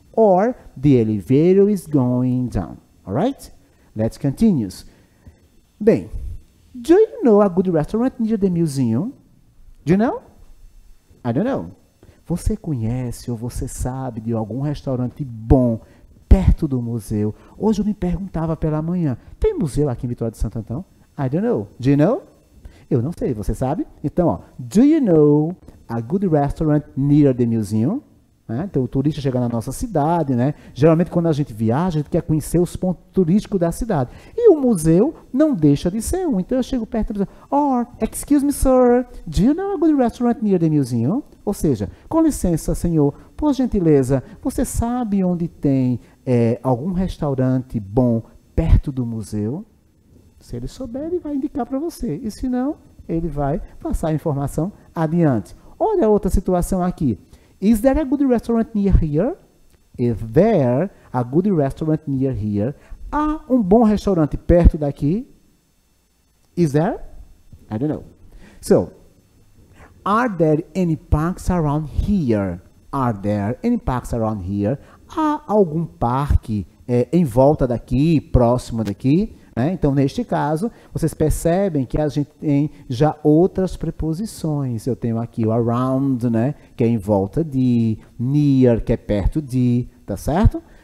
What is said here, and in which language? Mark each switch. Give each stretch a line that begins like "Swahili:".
English: Or the elevator is going down. Alright? Let's continue.
Portuguese: Bem,
English: do you know a good restaurant near the museum? Do you know? I don't know.
Portuguese: Você conhece ou você sabe de algum restaurante bom perto do museu? Hoje eu me perguntava pela manhã, tem museu aqui em Vitória de Santo Antão?
English: I don't know. Do you know?
Portuguese: Eu não sei, você sabe? Então, ó,
English: do you know a good restaurant near the museum?
Portuguese: Então, o turista chega na nossa cidade, né? Geralmente, quando a gente viaja, a gente quer conhecer os pontos turísticos da cidade. E o museu não deixa de ser um. Então, eu chego perto e digo,
English: or, excuse me, sir, do you know a good restaurant near the museum?
Portuguese: Ou seja, com licença, senhor, por gentileza, você sabe onde tem algum restaurante bom perto do museu? Se ele souber, ele vai indicar para você. E se não, ele vai passar a informação adiante. Olha a outra situação aqui.
English: Is there a good restaurant near here? Is there a good restaurant near here?
Portuguese: Há um bom restaurante perto daqui?
English: Is there? I don't know. So, are there any parks around here? Are there any parks around here?
Portuguese: Há algum parque em volta daqui, próximo daqui? Né? Então, neste caso, vocês percebem que a gente tem já outras preposições. Eu tenho aqui o around, né? Que é em volta de, near, que é perto de, tá certo?